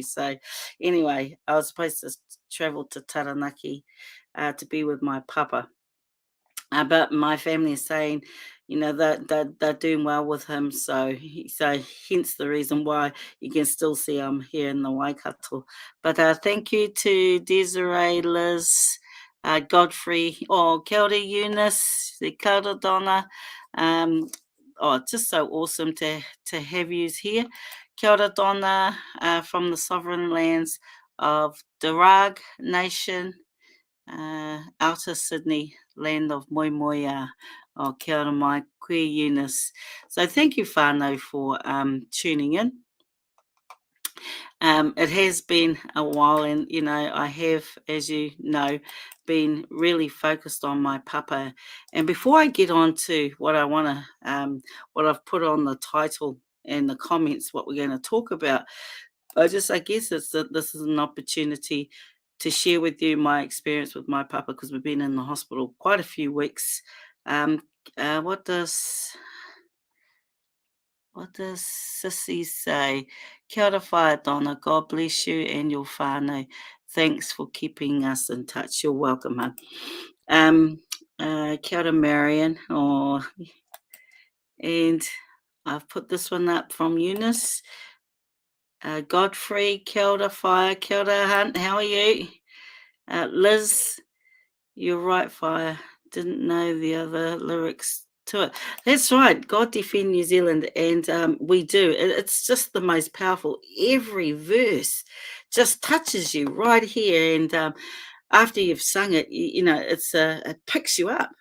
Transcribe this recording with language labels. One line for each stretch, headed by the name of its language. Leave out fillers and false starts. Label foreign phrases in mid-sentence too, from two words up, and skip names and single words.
English: So anyway, I was supposed to travel to Taranaki to be with my papa. But my family is saying, that they're doing well with him, so hence the reason why you can still see I'm here in the Waikato. But thank you to Desiree, Liz, Godfrey,
Māori: kia ora Eunice, the kia ora Donna.
English: Just so awesome to have you here.
Māori: Kia ora
English: Donna from the sovereign lands of Darug Nation, Outer Sydney, land of Moimoia.
Māori: Kia ora mai,
English: Queer Eunice. So thank you, whānau, for tuning in. It has been a while, and I have, as you know, been really focused on my papa. And before I get on to what I want to, what I've put on the title and the comments, what we're going to talk about, I guess this is an opportunity to share with you my experience with my papa because we've been in the hospital quite a few weeks. Um, what does Sissy say?
Māori: Kia ora whae, Donna.
English: God bless you and your whānau. Thanks for keeping us in touch. You're welcome, hon.
Māori: Kia ora, Marion.
English: Oh, and I've put this one up from Eunice. Godfrey,
Māori: kia ora whae. Kia ora,
English: Hunt. How are you? Liz, you're right, Fire. Didn't know the other lyrics to it. That's right. God defend New Zealand, and we do. It's just the most powerful. Every verse just touches you right here, and after you've sung it, it picks you up.